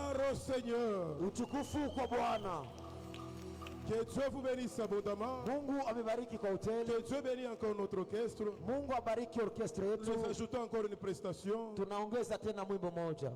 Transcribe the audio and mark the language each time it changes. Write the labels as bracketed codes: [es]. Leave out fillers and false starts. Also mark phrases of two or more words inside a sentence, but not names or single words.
[fr] au Seigneur. [sw] Utukufu kwa Bwana. [fr] Que Dieu vous bénisse abondamment. [sw] Mungu amebariki kwa hoteli. [fr] Que Dieu bénisse encore notre orchestre. [sw] Mungu abariki orchestre yetu. [fr] Nous ajoutons encore une prestation. [sw] Tunaongeza tena mwimbo moja.